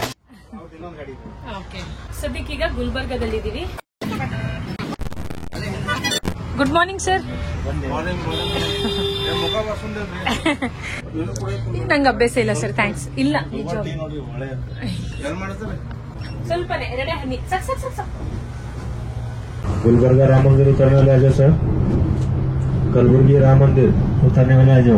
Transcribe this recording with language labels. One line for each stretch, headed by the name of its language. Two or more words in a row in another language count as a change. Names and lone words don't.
Kannada: ಸದ್ಯಕ್ಕೀಗ ಗುಲ್ಬರ್ಗದಲ್ಲಿದ್ದೀವಿ.
English: good morning sir.
Kannada: ನಂಗೆ ಅಭ್ಯಾಸ ಇಲ್ಲ
English: sir, thanks.
Kannada: ಇಲ್ಲ, ಸ್ವಲ್ಪನೇ, 2 ಹನಿ ಸಾಕು.
Hindi: गुलबर्गा राम मंदिर उतरने वाले आ जाओ सर. कलबुर्गी राम मंदिर उतरने वाले आ जाओ.